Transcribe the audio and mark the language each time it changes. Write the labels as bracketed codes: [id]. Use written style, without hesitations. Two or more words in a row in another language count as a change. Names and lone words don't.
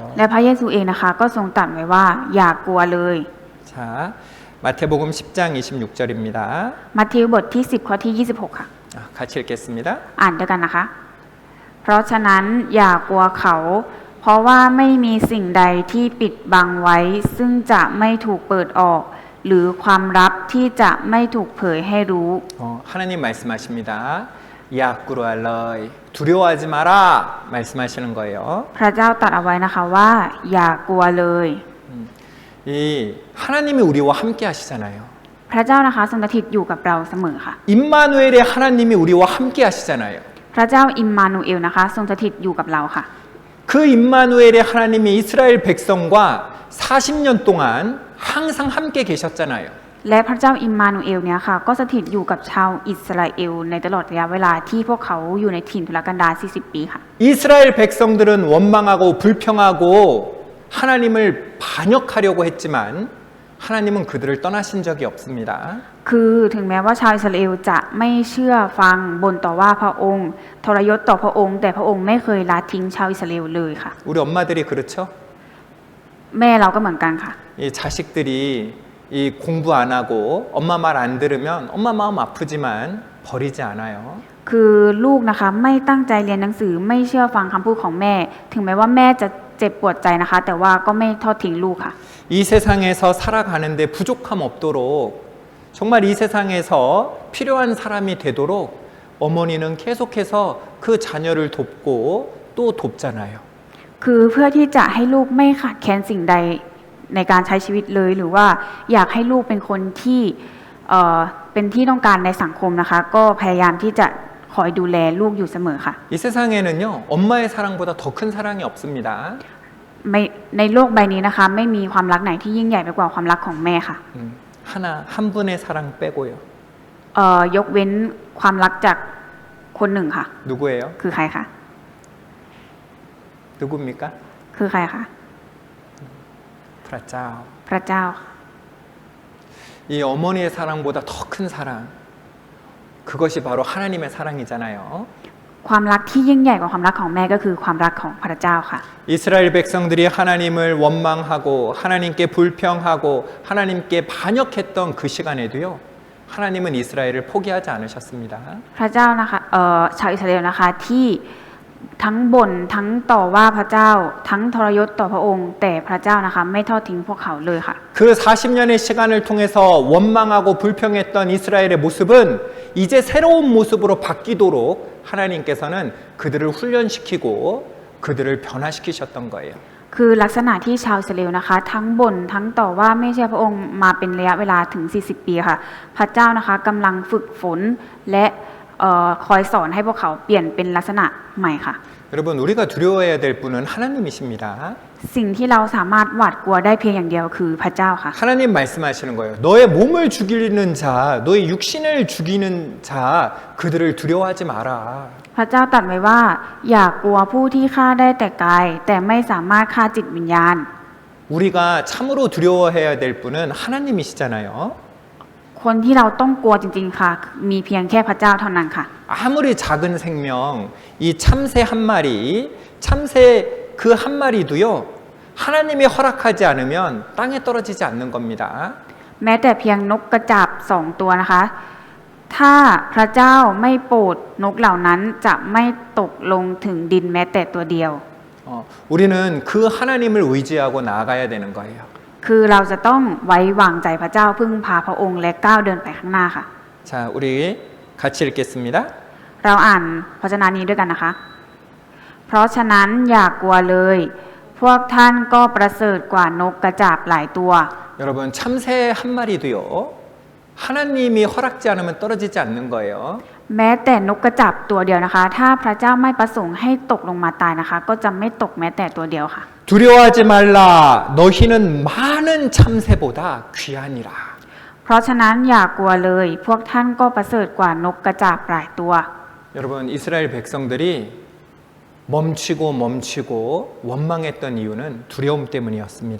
[th] และพระเยซูเองนะคะก็ทรงตรัสไว้ว่าอย่ากลัวเลย [ko] 자 마태복음 10장 26절입니다. [th] มัทธิวบทที่10ข้อที่26ค่ะ [ko] 같이 읽겠습니다. [th] อ่านด้วยกันนะคะ เพราะฉะนั้นอย่ากลัวเขา เพราะว่าไม่มีสิ่งใดที่ปิดบังไว้ ซึ่งจะไม่ถูกเปิดออก หรือความลับที่จะไม่ถูกเผยให้รู้ [ko] 하나님 말씀하십니다. [th] อย่ากลัวเลย [ko] 두려워하지 마라 말씀하시는 거예요. [th] พระเจ้าตรัสเอาไว้นะคะว่าอย่ากลัวเลย [ko] 이 하나님이 우리와 함께 하시잖아요. [th] พระเจ้านะคะทรงสถิตอยู่กับเราเสมอค่ะ [ko] 임마누엘의 하나님이 우리와 함께 하시잖아요. [th] พระเจ้าอิมมานูเอลนะคะทรงสถิตอยู่กับเราค่ะ [ko] 그 임마누엘의 하나님이 이스라엘 백성과 40년 동안 항상 함께 계셨잖아요. [th] และพระเจ้าอิมมานูเอลเนี่ยค่ะก็สถิตอยู่กับชาวอิสราเอลในตลอดระยะเวลาที่พวกเขาอยู่ในถิ่นทุรกันดาร40 ปีค่ะ [ko] 이스라엘 백성들은 원망하고 불평하고 하나님을 반역하려고 했지만 하나님은 그들을 떠나신 적이 없습니다. [th] คือถึงแม้ว่าชาวอิสราเอลจะไม่เชื่อฟังบ่นต่อว่าพระองค์ทรยศต่อพระองค์แต่พระองค์ไม่เคยละทิ้งชาวอิสราเอลเลยค่ะ [ko] 우리 엄마들이 그렇죠? [th] แม่เราก็เหมือนกันค่ะ [ko] 이 자식들이 이 공부 안 하고 엄마 말 안 들으면 엄마 마음 아프지만 버리지 않아요. [th] คือลูกนะคะไม่ตั้งใจเรียนหนังสือไม่เชื่อฟังคำพูดของแม่ ถึงแม้ว่าแม่จะเจ็บปวดใจนะคะ แต่ว่าก็ไม่ทอดทิ้งลูกค่ะ [ko] 이 세상에서 살아가는데 부족함 없도록 정말 이 세상에서 필요한 사람이 되도록 어머니는 계속해서 그 자녀를 돕고 또 돕잖아요. [th] คือเพื่อที่จะให้ลูกไม่ขาดแคลนสิ่งใดในการใช้ชีวิตเลยหรือว่าอยากให้ลูกเป็นคนที่เป็นที่ต้องการในสังคมนะคะ ก็พยายามที่จะคอยดูแลลูกอยู่เสมอค่ะ [ko] 이 세상에는요 엄마의 사랑보다 더 큰 사랑이 없습니다. [th] ในโลกใบนี้นะคะ ไม่มีความรักไหนที่ยิ่งใหญ่ไปกว่าความรักของแม่ค่ะ [ko] 하나 한 분의 사랑 빼고요. [th] ยกเว้นความรักจากคนหนึ่งค่ะ [ko] 누구예요? [th] คือใครคะ [ko] 누굽니까? [th] คือใครคะ 프라짜. พระเจ้า [ko] 이 어머니의 사랑보다 더 큰 사랑. 그것이 바로 하나님의 사랑이잖아요. [th] ความรักที่ยิ่งใหญ่กว่าความรักของแม่ก็คือความรักของพระเจ้าค่ะ [ko] 이스라엘 백성들이 하나님을 원망하고 하나님께 불평하고 하나님께 반역했던 그 시간에도요. 하나님은 이스라엘을 포기하지 않으셨습니다. [th] พระเจ้านะคะชาวอิสราเอลนะคะที่ทั้งบ่นทั้งต่อว่าพระเจ้าทั้งทรยศต่อพระองค์ แต่พระเจ้านะคะไม่ทอดทิ้งพวกเขาเลยค่ะ [ko] 그 40년의 시간을 통해서 원망하고 불평했던 이스라엘의 모습은 이제 새로운 모습으로 바뀌도록 하나님께서는 그들을 훈련시키고 그들을 변화시키셨던 거예요. [th] คือลักษณะที่ชาวอิสราเอลนะคะ ทั้งบ่นทั้งต่อว่าไม่เชื่อพระองค์มาเป็นระยะเวลาถึง40 ปีค่ะ พระเจ้านะคะกำลังฝึกฝนและคอยสอนให้พวกเขาเปลี่ยนเป็นลักษณะใหม่ค่ะ [ko] 여러분 우리가 두려워해야 될 분은 하나님이십니다. [th] สิ่งที่เราสามารถหวาดกลัวได้เพียงอย่างเดียวคือพระเจ้าค่ะ [ko] 하나님 말씀하시는 거예요. 너의 몸을 죽이는 자, 너의 육신을 죽이는 자, 그들을 두려워하지 마라. [th] พระเจ้าตรัสไว้ว่าอย่ากลัวผู้ที่ฆ่าได้แต่กายแต่ไม่สามารถฆ่าจิตวิญญาณ [ko] 우리가 참으로 두려워해야 될 분은 하나님이시잖아요. [th] คนที่เราต้องกลัวจริงๆค่ะ มีเพียงแค่พระเจ้าเท่านั้นค่ะ [ko] 아무리 작은 생명, 이 참새 한 마리, 참새 그 한 마리도요, 하나님이 허락하지 않으면 땅에 떨어지지 않는 겁니다. [th] แม้แต่เพียงนกกระจาบ2 ตัวนะคะ ถ้าพระเจ้าไม่โปรดนกเหล่านั้นจะไม่ตกลงถึงดินแม้แต่ตัวเดียว [ko] 우리는 그 하나님을 의지하고 나아가야 되는 거예요. [th] คือเราจะต้องไว้วางใจพระเจ้าพึ่งพาพระองค์และก้าวเดินไปข้างหน้าค่ะ [ko] 자, 우리 같이 읽겠습니다. [th] เราอ่านพระชนะนี้ด้วยกันนะคะ เพราะฉะนั้นอย่ากลัวเลย พวกท่านก็ประเสริฐกว่านกกระจาบหลายตัว [ko] 여러분 참새 한 마리도요, 하나님이 허락지 않으면 떨어지지 않는 거예요. [th] แม้แต่นกกระจาบตัวเดียวนะคะ ถ้าพระเจ้าไม่ประสงค์ให้ตกลงมาตายนะคะ ก็จะไม่ตกแม้แต่ตัวเดียวค่ะ [ko] 두려워하지 말라. 너희는 많은 참새보다 귀하니라. [th] เพราะฉะนั้นอย่ากลัวเลย พวกท่านก็ประเสริฐกว่านกกระจาบหลายตัว [ko] 여러분 이스라엘 백성들이 멈추고 원망했던 이유는 두려움 때문이었습니다.